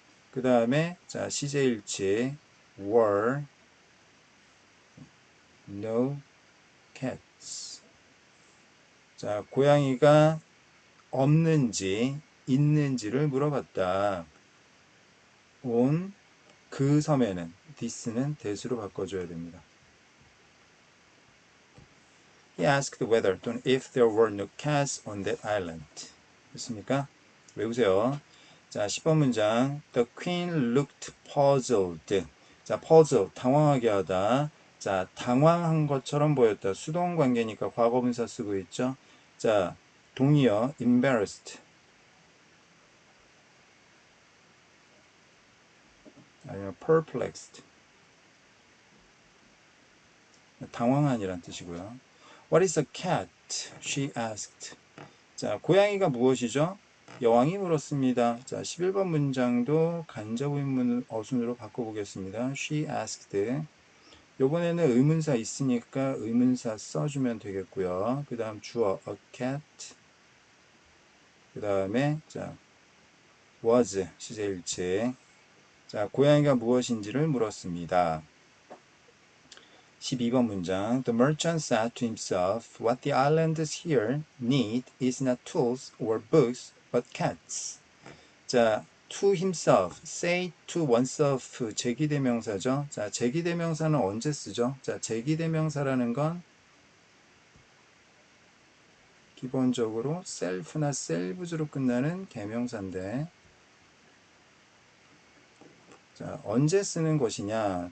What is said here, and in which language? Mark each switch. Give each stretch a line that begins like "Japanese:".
Korean: 그 다음에 자, 시제일치
English: were no cats.
Korean: 자, 고양이가 없는지 있는지를 물어봤다. on 그 섬에는 this는 that으로 바꿔줘야 됩니다.
English: He asked whether 또는 if there were no cats on that island.
Korean: 됐습니까? 외우세요. 자, 10번 문장.
English: The queen looked puzzled.
Korean: 자, puzzle, 당황하게 하다. 자, 당황한 것처럼 보였다. 수동 관계니까 과거분사 쓰고 있죠. 자, 동의어 embarrassed. 아니면 perplexed. 당황한이란 뜻이고요.
English: What is a cat? She asked.
Korean: 자, 고양이가 무엇이죠? 여왕이 물었습니다. 자, 11번 문장도 간접 의문 어순으로 바꿔보겠습니다.
English: She asked.
Korean: 요번에는 의문사 있으니까 의문사 써주면 되겠고요. 그 다음 주어 a cat. 그 다음에 자 was 시제일치. 자, 고양이가 무엇인지를 물었습니다. 12번 문장.
English: The merchant said to himself, What the islanders here need is not tools or books, but cats.
Korean: 자, to himself, say to oneself, 제기대명사죠. 자, 제기대명사는 언제 쓰죠? 자, 제기대명사라는 건 기본적으로 self나 selves로 끝나는 개명사인데, 자, 언제 쓰는 것이냐?